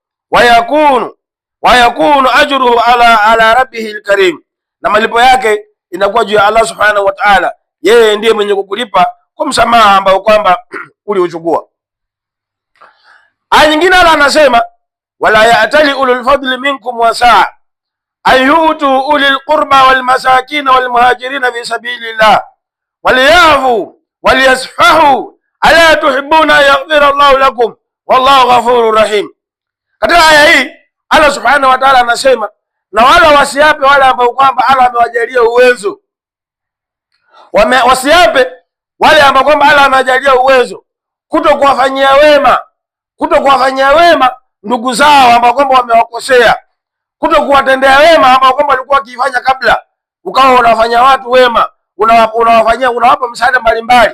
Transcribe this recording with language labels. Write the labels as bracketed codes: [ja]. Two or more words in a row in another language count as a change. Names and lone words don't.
[ar] ويكون أجره على ربه الكريم, [sw] na malipo yake inakuwa juu ya [ar] الله سبحانه وتعالى, [sw] yeye ndiye mwenye kukulipa kwa msamaha ambao kwamba uliuchukua. Aya nyingine Allah anasema [ar] ولا يأتل أولو الفضل منكم والسعة أن يؤتوا أولي القربى والمساكين والمهاجرين في سبيل الله وليعفوا وليصفحوا ألا تحبون يغفر الله لكم والله غفور رحيم. [sw] Katika aya hii [ar] الله سبحانه وتعالى [sw] anasema na wala wasiape wale ambao kwamba Allah amewajalia uwezo, wasiape wale ambao kwamba Allah amewajalia uwezo kutokuwafanyia wema ndugu zao ambao kwamba wamewakosea, kutokuwatendea wema ambao kwamba walikuwa wakifanya kabla, ukawa unawafanya watu wema, unawapa msaada mbalimbali.